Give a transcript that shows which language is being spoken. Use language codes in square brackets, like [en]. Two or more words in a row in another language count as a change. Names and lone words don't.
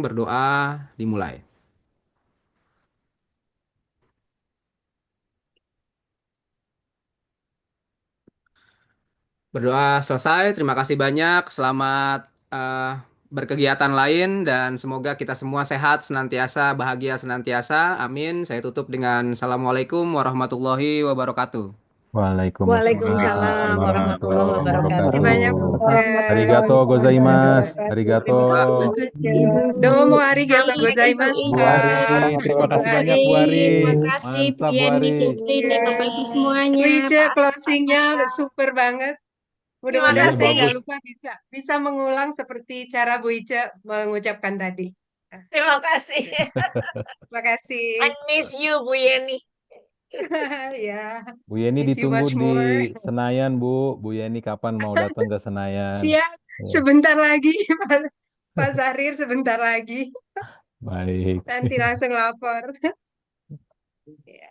[id] Berdoa dimulai. Berdoa selesai. Terima kasih banyak. Selamat berkegiatan lain dan semoga kita semua sehat senantiasa, bahagia senantiasa. Amin. Saya tutup dengan [ar] السلام عليكم ورحمة الله وبركاته. وعليكم السلام ورحمة الله وبركاته. [id] Terima kasih banyak, Bu. [ja] ありがとうございます. ありがとう. どうもありがとうございます. [id] Bu Ari, terima kasih banyak Bu Ari. Terima kasih Bu Mantap Bu Yeni, Ari. Putri, dan Bapak Ibu semuanya. Bu Ice, Pak closingnya super banget. Mudah-mudahan Iya, saya nggak bagus. lupa bisa mengulang seperti cara Bu Ice mengucapkan tadi. Terima kasih. Terima kasih. [en] I miss you, [id] Bu Yeni. Ya, Bu Yeni [en] miss you [id] ditunggu [en] much [id] di [en] more. [id] Senayan Bu. Bu Yeni kapan mau datang ke Senayan? Siap, sebentar lagi Pak Syahrir, sebentar lagi. Baik. Nanti langsung lapor. Ya,